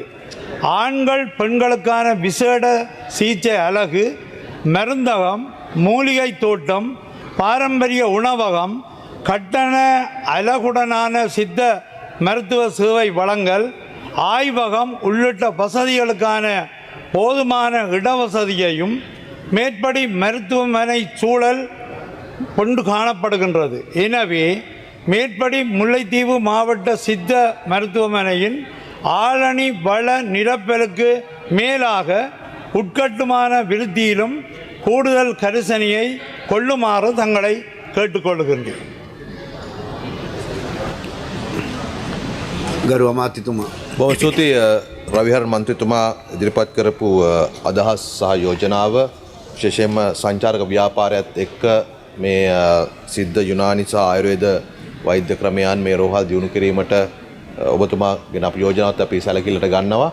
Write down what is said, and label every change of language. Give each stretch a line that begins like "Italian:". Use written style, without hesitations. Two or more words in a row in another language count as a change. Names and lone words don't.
Tamil: ஆண்கள் பெண்களுக்கான விசேட சிகிச்சை அலகு, மருந்தகம், மூலிகை தோட்டம், பாரம்பரிய உணவகம், கட்டண அலகுடனான சித்த மருத்துவ சேவை வழங்கல், ஆய்வகம் உள்ளிட்ட வசதிகளுக்கான போதுமான இடவசதியையும் மேற்படி மருத்துவமனை சூழல் கொண்டு காணப்படுகின்றது. எனவே மேற்படி முல்லைத்தீவு மாவட்ட சித்த மருத்துவமனையின் ஆளணி வள நிரப்பலுக்கு மேலாக உட்கட்டுமான விருத்தியிலும் கூடுதல் கரிசனையை கொள்ளுமாறு தங்களை கேட்டுக்கொள்கின்றேன்.
Sinhala: ගරු අමාත්‍යතුමා බොහොම ස්තුතියි රවිහරන් මන්ත්‍රීතුමා ඉදිරිපත් කරපු අදහස් සහ යෝජනාව විශේෂයෙන්ම සංචාරක ව්‍යාපාරයත් එක්ක මේ සිද්ධ යුනානි සහ ආයුර්වේද වෛද්‍ය ක්‍රමයන් මේ රෝහල් දියුණු කිරීමට ඔබතුමා ගෙන අප යෝජනාවත් අපි සැලකිල්ලට ගන්නවා.